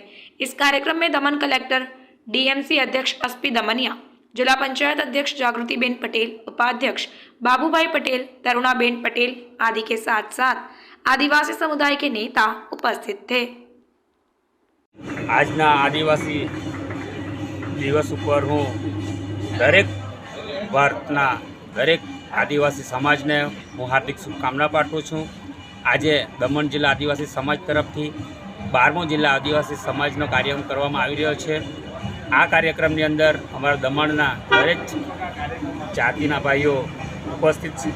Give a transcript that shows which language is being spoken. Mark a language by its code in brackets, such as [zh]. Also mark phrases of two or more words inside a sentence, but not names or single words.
[hi] इस कार्यक्रम में दमन कलेक्टर डीएमसी अध्यक्ष एसपी दमनिया, जिला पंचायत अध्यक्ष जागृतिबेन पटेल, उपाध्यक्ष बाबूभाई पटेल, तरुणाबेन पटेल आदि के साथ साथ आदिवासी समुदाय के नेता उपस्थित थे। [gu] આજ આદિવાસી દિવસ પર હું દરેક ભારતના દરેક આદિવાસી સમાજ ને હું હાર્દિક શુભકામના પાઠવું છું। આજ દમણ જિલ્લા આદિવાસી સમાજ તરફથી 12મો જિલ્લા આદિવાસી સમાજનો કાર્યક્રમ કરવામાં આવી રહ્યો છે। આ કાર્યક્રમની અંદર અમારા દમણના દરેક જાતિના ભાઈઓ ઉપસ્થિત છે।